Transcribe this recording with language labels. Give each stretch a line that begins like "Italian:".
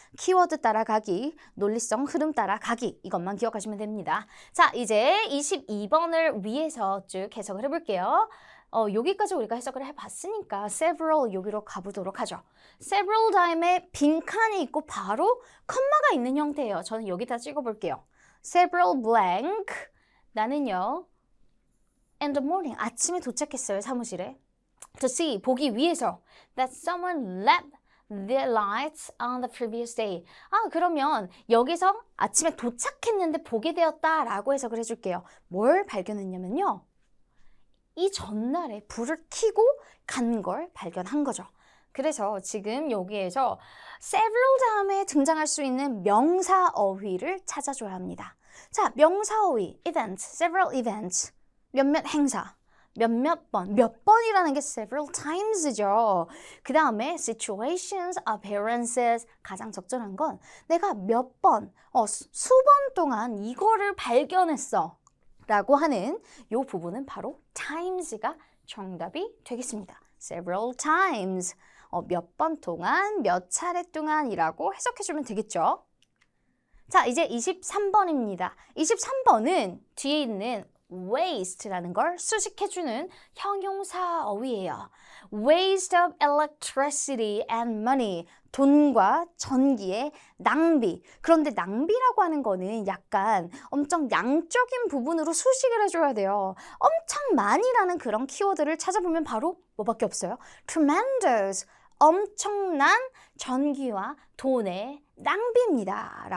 Korean: 키워드 따라가기, 논리성 흐름 따라가기 이것만 기억하시면 됩니다. 자, 이제 22번을 위해서 쭉 해석을 해볼게요. 여기까지 우리가 해석을 해봤으니까 several 여기로 가보도록 하죠. several 다음에 빈칸이 있고 바로 컴마가 있는 형태예요. 저는 여기다 찍어볼게요. several blank 나는요
English: in the morning
Korean: 아침에 도착했어요 사무실에.
English: to see
Korean: 보기 위해서
English: that someone left their lights on the previous day.
Korean: 그러면 여기서 아침에 도착했는데 보게 되었다라고 해석을 해줄게요. 뭘 발견했냐면요. 이 전날에 불을 켜고 간 걸 발견한 거죠. 그래서 지금 여기에서 several 다음에 등장할 수 있는 명사 어휘를 찾아줘야 합니다. 자, 명사 어휘, event,
English: several events,
Korean: 몇몇 행사, 몇몇 번, 몇 번이라는 게
English: several times
Korean: 죠. 그 다음에 situations, appearances, 가장 적절한 건 내가 몇 번, 수번 동안 이거를 발견했어 라고 하는 이 부분은 바로 times가 정답이 되겠습니다.
English: several times,
Korean: 몇 번 동안, 몇 차례 동안이라고 해석해주면 되겠죠. 자, 이제 23번입니다. 23번은 뒤에 있는 waste라는 걸 수식해주는 형용사 어휘예요.
English: waste of electricity and money.
Korean: 돈과 전기의 낭비. 그런데 낭비라고 하는 거는 약간 엄청 양적인 부분으로 수식을 해줘야 돼요. 엄청 많이라는 그런 키워드를 찾아보면 바로 뭐밖에 없어요?
English: tremendous.
Korean: 엄청난 전기와 돈의 낭비입니다.